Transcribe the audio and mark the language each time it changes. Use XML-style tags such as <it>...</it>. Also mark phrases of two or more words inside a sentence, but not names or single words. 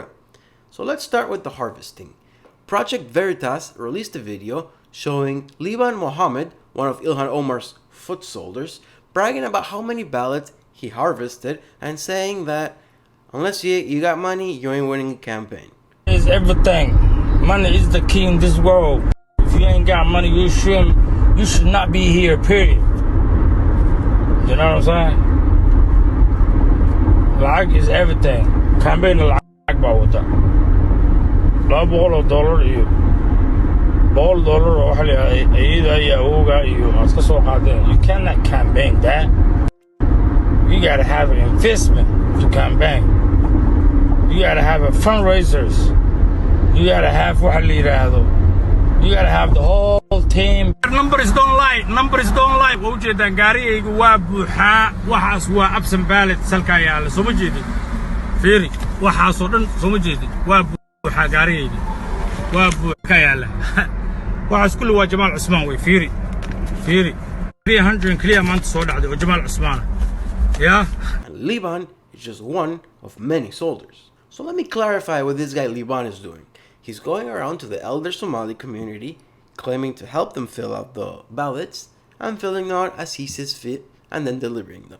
<en>So let's start with the harvesting. Project Veritas released a video showing Liban Mohammed, one of Ilhan Omar's foot soldiers, bragging about how many ballots he harvested and saying that unless you got money, you ain't winning a campaign. It's everything. Money is the key in this world. If you ain't got money, you should not be here, period. You know what I'm saying? Lacag is everything.</en> <so>Campaign lacag baa wata. $200 iyo $100 oo waxa la ayada iyo awowga iyo aad ka soo qaadeen.</so> <en>You cannot campaign that. You gotta have an investment to campaign. You gotta have a fundraisers. You gotta have</en> <so>waxa la yiraahdo.</so> <en>You gotta have the whole team. Numbers don't lie. Numbers don't lie.</en> <so>Wajida gaariyaygu waa buuxa. Waxaas waa</so> <en>absent ballot</en> <so>salka yaala. Soo ma jeedin. Fiiri. Waxaas oo dhan soo ma jeedin. Waa buuxa gaariyaygu. Waa buuxa yaala. Waxaas kullu waa Jamaal Cusmaan way. Fiiri. 300 clear maanta soo dhacday oo Jamaal Cusmaan.</so> <en>Yeah. And Liban is just one of many soldiers. So let me clarify what this guy Liban is doing. He's going around to the elder Somali community, claiming to help them fill out the ballots and filling out as he sees fit and then delivering them.</en>